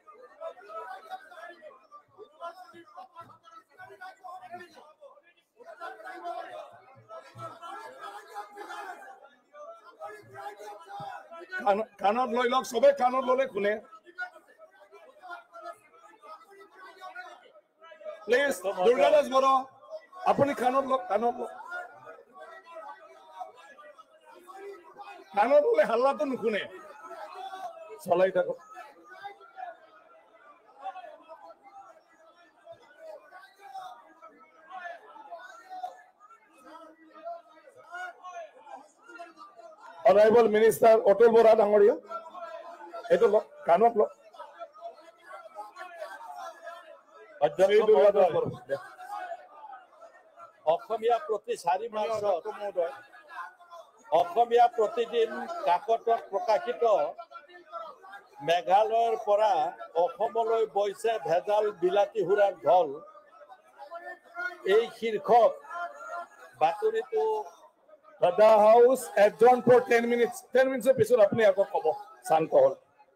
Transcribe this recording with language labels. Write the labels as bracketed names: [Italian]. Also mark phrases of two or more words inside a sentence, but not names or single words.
[Assamese] কাণত লৈ লওক সবে কাণত ললে শুনে প্লিজ দুৰ্গা দাস বড় আপুনি কাণত লওক কাণত ললে হাল্লাটো নুশুনে চলাই থাকক [English] Honorable Minister [Assamese] Otul Bora Dangoria, eto lo, kanok lo. অসমীয়া প্ৰতি 4 মাৰ্চত অসমীয়া প্ৰতিদিন কাকতত প্ৰকাশিত মেঘালয়ৰ পৰা অসমলৈ বৈছে ভেজাল বিলাতী হুৰাৰ ঢল এই শীৰ্ষক বাতৰিটো [English] The House adjourned for 10 minutes. [Assamese] 10 minutes পিছত আপুনি আকৌ ক'ব শান্ত হ'ল